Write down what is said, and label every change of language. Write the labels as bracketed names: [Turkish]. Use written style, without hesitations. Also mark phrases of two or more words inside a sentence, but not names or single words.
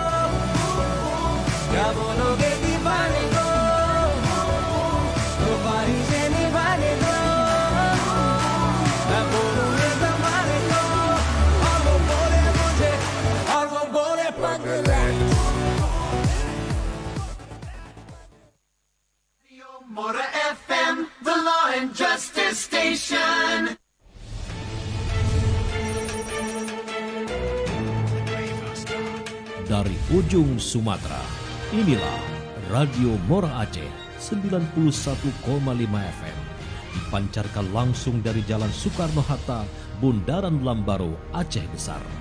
[Hindi] क्या बोलोगे दीवाने को, तो ख्वाहिशें निभाने दो, मैं बोलूंगी जमाने को, और वो बोले मुझे, और वो बोले पगले। [English] Mora FM, the Law and Justice Station. [Indonesian] Dari ujung Sumatera, inilah Radio Mora Aceh 91,5 FM. Dipancarkan langsung dari Jalan Soekarno-Hatta, Bundaran Lambaro, Aceh Besar.